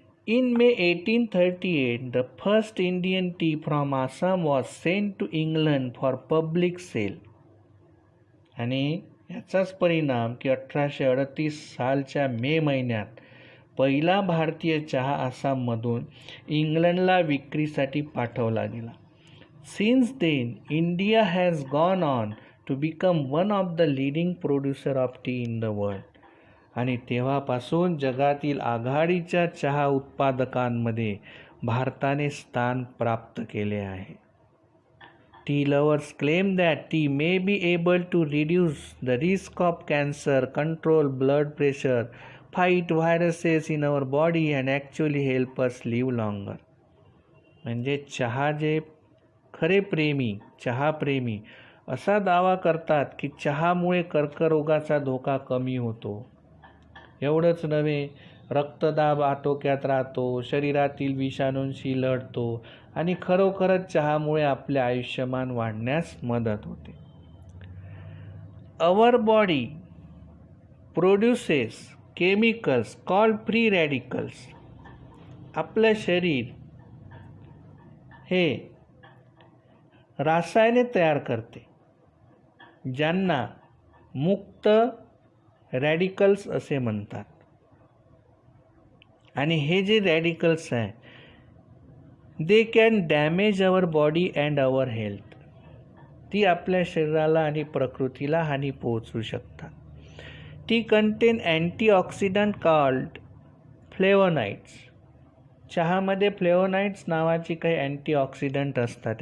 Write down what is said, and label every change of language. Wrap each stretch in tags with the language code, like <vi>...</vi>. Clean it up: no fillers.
<en>In May 1838, the first Indian tea from Assam was sent to England for public sale.</en> <mr>आणि याचाच परिणाम की 1838 सालच्या मे महिन्यात पहिला भारतीय चहा आसाममधून इंग्लंडला विक्रीसाठी पाठवला गेला.</mr> <en>Since then, India has gone on to become one of the leading producer of tea in the world.</en> <mr>आणि तेव्हापासून जगातील आघाडीच्या चहा उत्पादकांमध्ये भारताने स्थान प्राप्त केले आहे.</mr> <en>Tea lovers claim that tea may be able to reduce the risk of cancer, control blood pressure, fight viruses in our body and actually help us live longer.</en> <mr>म्हणजे जे खरे प्रेमी, चहाप्रेमी असा दावा करतात की चहामुळे कर्करोगाचा धोका कमी होतो. एवढंच नव्हे, रक्तदाब आटोक्यात राहतो, शरीरातील विषाणूंशी लढतो आणि खरोखरच चहामुळे आपले आयुष्यमान वाढण्यास मदत होते.</mr> <en>Our body produces chemicals called free radicals.</en> <mr>आपलं शरीर हे रसायने तयार करते ज्यांना मुक्त रॅडिकल्स असे म्हणतात. आणि हे जे रॅडिकल्स आहे</mr> <en>They can damage our body and our health.</en> <mr>ती आपल्या शरीराला आणि प्रकृतीला हानी पोहोचवू शकतात.</mr> <en>ती contain antioxidant called flavonoids.</en> <mr>चहामध्ये फ्लेवोनाइड्स नावाची काही अँटीऑक्सिडंट असतात.</mr>